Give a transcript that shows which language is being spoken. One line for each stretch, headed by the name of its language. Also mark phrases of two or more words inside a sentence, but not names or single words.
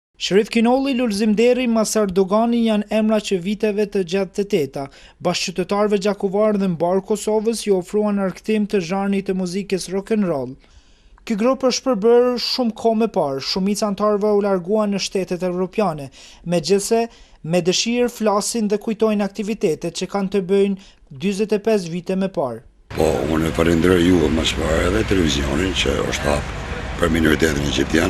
Albanian: Sherif Kinolli, Lulzim Deri, Masar Dogani janë emra që viteve të gjatë të teta, bashkëqytetarëve gjakovar dhe mbar Kosovës ju ofruan argëtim të zhanrit të muzikës
English: rock and roll.
Albanian: Ky grup është përbërë shumë kohë më parë, shumica anëtarëve u larguan në shtetet evropiane, megjithse me dëshirë flasin dhe kujtojnë aktivitetet që kanë të bëjnë 45 vite më parë. Po, unë falenderoj ju më së pari edhe televizionin që është hap për minoritetin egjiptian.